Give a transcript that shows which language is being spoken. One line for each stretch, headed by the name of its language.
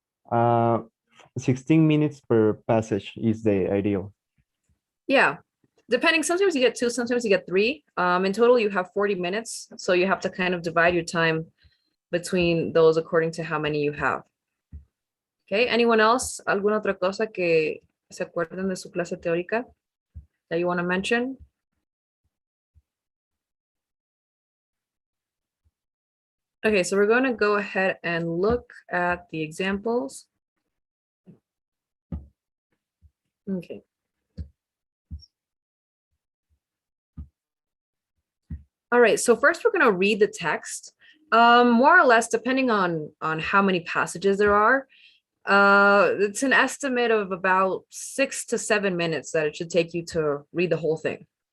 English: Uh, 16 minutes per passage is the ideal. Yeah. Depending, sometimes you get two, sometimes you get three. In total, you have 40 minutes. So you have to kind of divide your time between those according to how many you have. Okay, anyone else?
Spanish: ¿Alguna otra cosa que se acuerden de su clase teórica
English: that you want to mention? Okay, so we're going to go ahead and look at the examples. Okay. All right, so first we're going to read the text. More or less, depending on how many passages there are, it's an estimate of about 6 to 7 minutes that it should take you to read the whole thing.